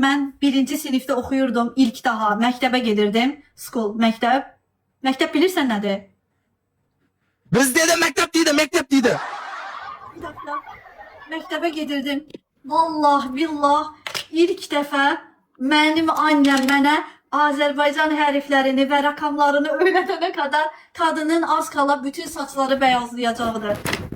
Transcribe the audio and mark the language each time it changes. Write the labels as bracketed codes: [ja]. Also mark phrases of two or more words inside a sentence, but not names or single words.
[tr] Ben 1. sinifte okuyordum. [az] İlk daha məktəbə gedirdim. School, məktəb. Məktəb bilirsən nədir? [tr] Bizde de mektep deydi. Bir dakika. [az] Məktəbə gedirdim. Vallahi billah ilk dəfə mənim annem mənə Azərbaycan hərflərini və rəqamlarını öyrədənə qədər [tr] kadının az kala bütün saçları beyazlayacaqdı.